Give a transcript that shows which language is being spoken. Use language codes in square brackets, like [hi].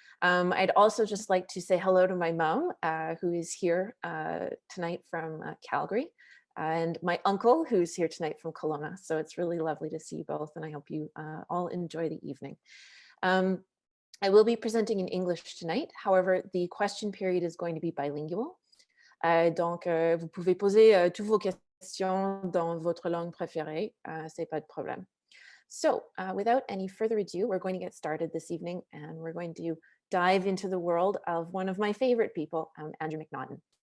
[en] I'd also just like to say hello to my mom, who is here tonight from Calgary, and my uncle, who's here tonight from Kelowna. So it's really lovely to see you both, and I hope you all enjoy the evening. I will be presenting in English tonight. However, the question period is going to be bilingual. [fr] Donc, vous pouvez poser toutes vos questions dans votre langue préférée. C'est pas de problème. [en] So without any further ado, we're going to get started this evening, and we're going to dive into the world of one of my favorite people, Andrew McNaughton.